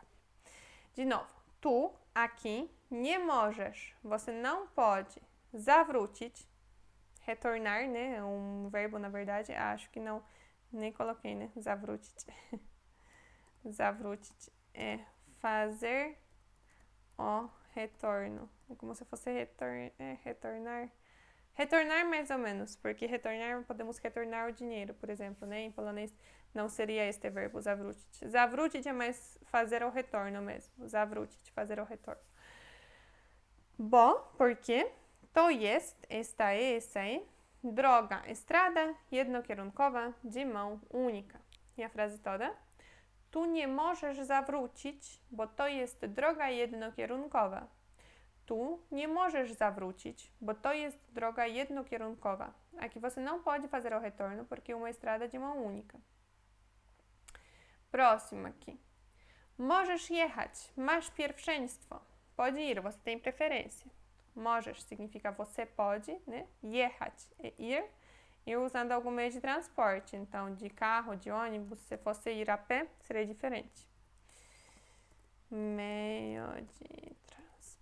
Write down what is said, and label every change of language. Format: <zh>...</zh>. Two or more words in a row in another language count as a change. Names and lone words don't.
<pt>De novo, tu, aqui,</pt> <pl>nie możesz,</pl> <pt>você não pode, zawrócić, retornar, né? É um verbo, na verdade, acho que não, nem coloquei, né?</pt> <pl>Zawrócić.</pl> <pt>Zawrócić é fazer o retorno. É como se fosse retornar. Retornar mais ou menos, porque retornar, podemos retornar o dinheiro, por exemplo, né? Em polonês não seria este verbo, zawrócić. Zawrócić é mais fazer o retorno mesmo. Zawrócić, fazer o retorno. Bo, porque</pt> <pl>to jest,</pl> <pt>esta é, essa é, droga, estrada jednokierunkowa, de mão única. E a frase toda?</pt> <pl>Tu nie możesz zawrócić, bo to jest droga jednokierunkowa. Tu nie możesz zawrócić, bo to jest droga jednokierunkowa.</pl> <pt>Aqui você não pode fazer o retorno porque é uma estrada de mão única. Próximo aqui.</pt> <pl>Możesz jechać, masz pierwszeństwo.</pl> <pt>Pode ir, você tem preferência. Możesz significa você pode, né? Jechać é ir. Ir usando algum meio de transporte. Então, de carro, de ônibus, se fosse ir a pé, seria diferente. Meio de transporte.</pt>